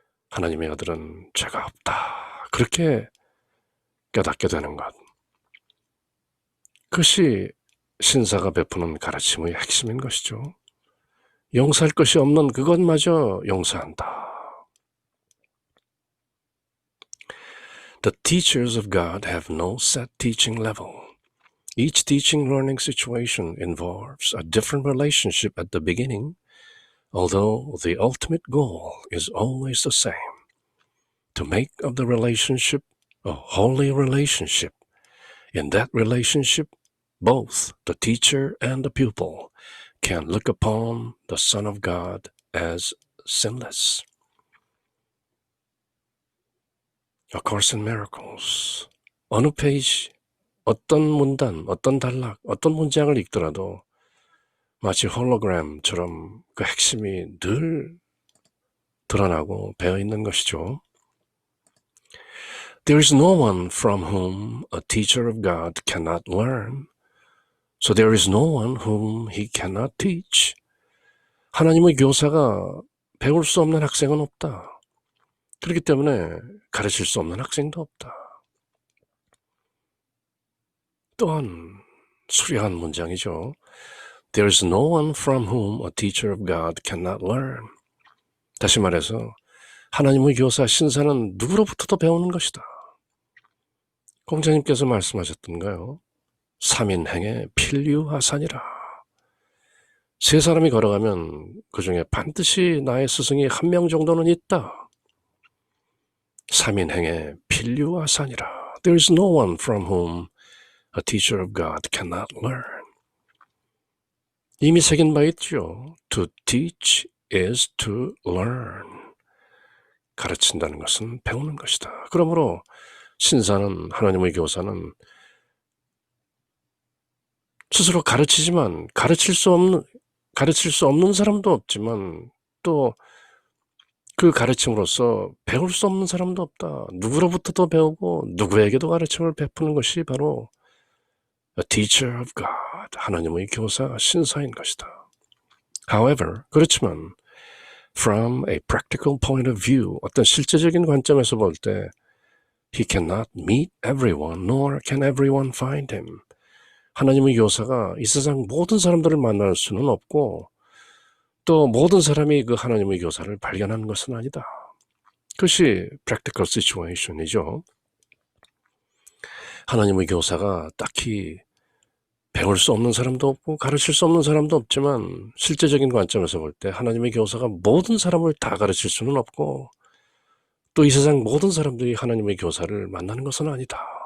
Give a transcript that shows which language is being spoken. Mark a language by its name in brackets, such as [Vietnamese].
[Korean] 하나님의 아들은 죄가 없다. 그렇게 깨닫게 되는 것. 그것이 신사가 베푸는 가르침의 핵심인 것이죠. 용서할 것이 없는 그것마저 용서한다. [English] The teachers of God have no set teaching level. Each teaching learning situation involves a different relationship at the beginning, although the ultimate goal is always the same. To make of the relationship a holy relationship. In that relationship, both the teacher and the pupil can look upon the Son of God as sinless. A Course in Miracles. [Korean] 어느 페이지, 어떤 문단, 어떤 단락, 어떤 문장을 읽더라도 마치 홀로그램처럼 그 핵심이 늘 드러나고 배어 있는 것이죠. [English] There is no one from whom a teacher of God cannot learn. So there is no one whom he cannot teach. [Korean] 하나님의 교사가 배울 수 없는 학생은 없다. 그렇기 때문에 가르칠 수 없는 학생도 없다. 또한 수려한 문장이죠. [English] There is no one from whom a teacher of God cannot learn. [Korean] 다시 말해서 하나님의 교사 신사는 누구로부터도 배우는 것이다. 공자님께서 말씀하셨던가요? 삼인행의 필유하산이라. 세 사람이 걸어가면 그 중에 반드시 나의 스승이 한 명 정도는 있다. 삼인행의 필유하산이라. [English] There is no one from whom a teacher of God cannot learn. [Korean] 이미 새긴 바 있죠. [English] To teach is to learn. [Korean] 가르친다는 것은 배우는 것이다. 그러므로 신사는, 하나님의 교사는 스스로 가르치지만 가르칠 수 없는 사람도 없지만 또 그 가르침으로써 배울 수 없는 사람도 없다. 누구로부터도 배우고 누구에게도 가르침을 베푸는 것이 바로 [English] A teacher of God, [Korean] 하나님의 교사, 신사인 것이다. [English] However, [Korean] 그렇지만 [English] from a practical point of view, [Korean] 어떤 실제적인 관점에서 볼 때 [English] He cannot meet everyone, nor can everyone find him. [Korean] 하나님의 교사가 이 세상 모든 사람들을 만날 수는 없고 또 모든 사람이 그 하나님의 교사를 발견하는 것은 아니다. 그것이 [English] practical situation [Korean] 이죠. 하나님의 교사가 딱히 배울 수 없는 사람도 없고 가르칠 수 없는 사람도 없지만 실제적인 관점에서 볼 때 하나님의 교사가 모든 사람을 다 가르칠 수는 없고 또 이 세상 모든 사람들이 하나님의 교사를 만나는 것은 아니다.